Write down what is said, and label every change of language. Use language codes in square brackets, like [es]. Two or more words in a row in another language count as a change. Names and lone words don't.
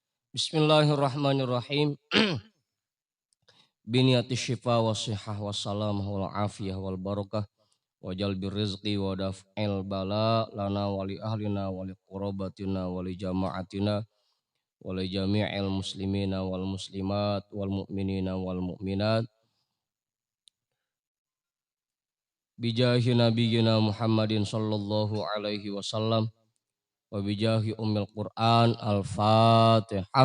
[ar] Bismillahirrahmanirrahim. بنية شفاء وصحة وسلامة والعافية والبركة وجلب الرزق ودفع البلاء لنا ولأهلنا ولقرابتنا ولجماعتنا ولجميع المسلمين والمسلمات والمؤمنين والمؤمنات بجاه نبينا محمد صلى الله عليه وسلم وبجاه أم القرآن الفاتحة.